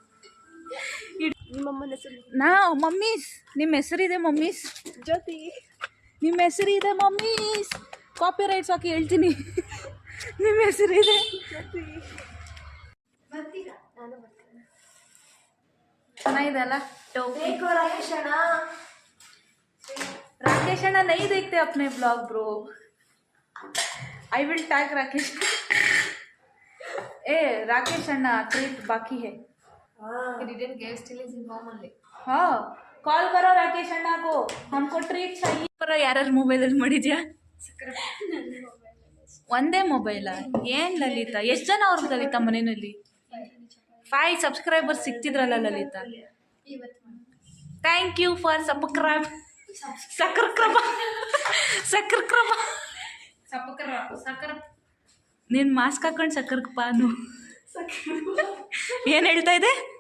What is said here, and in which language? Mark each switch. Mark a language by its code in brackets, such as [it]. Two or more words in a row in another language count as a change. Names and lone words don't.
[kn] ಮಮ್ಮೀಸ್ ನಿಮ್ಮ ಹೆಸರಿದೆ ಮಮ್ಮೀಸ್, ಜ್ಯೋತಿ ನಿಮ್ಮ ಹೆಸರಿದೆ ಮಮ್ಮೀಸ್, [en] copy rights [kn] ಹಾಕಿ ಹೇಳ್ತೀನಿ. ನಿಮ್ಮ ಹೆಸರಿದೆ ಚೆನ್ನಾಗಿದೆ ಅಲ್ಲ. [hi] राकेश अन्ना नहीं देखते अपने [en] blog bro. I will tag Rakesh. [hi] ए राकेश अन्ना ट्रीट बाकी है. हाँ कॉल करो राकेश अन्ना को, हमको ट्रीट चाहिए. पर यार [kn] मोबाइल ಮಾಡಿದ್ಯಾ? ಒಂದೇ ಮೊಬೈಲ? ಏನು ಲಲಿತಾ, ಎಷ್ಟು ಜನ ಅವ್ರಿಗೆ ಲಲಿತಾ ಮನೆಯಲ್ಲಿ 5 ಸಬ್ಸ್ಕ್ರೈಬರ್ಸ್ ಸಿಕ್ತಿದ್ರಲ್ಲ ಲಲಿತಾ. [en] Thank you for subscribe. [kn] ನೀನು ಮಾಸ್ಕ್ ಹಾಕೊಂಡು ಸಕ್ಕರ್ ಪಾನು ಏನು ಹೇಳ್ತಾ ಇದೆ?